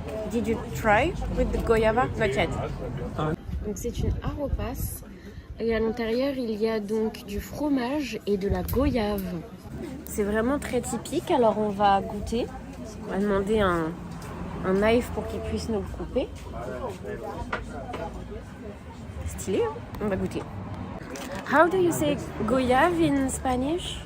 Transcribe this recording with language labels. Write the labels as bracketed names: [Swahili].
[English] Did you try with the goyava? Not yet. [French] Donc c'est une arepas. Et à l'intérieur, il y a donc du fromage et de la goyave. C'est vraiment très typique, alors on va goûter. On va demander un knife pour qu'il puisse nous le couper. Stylé, hein? On va goûter. [English] How do you say goyave in Spanish?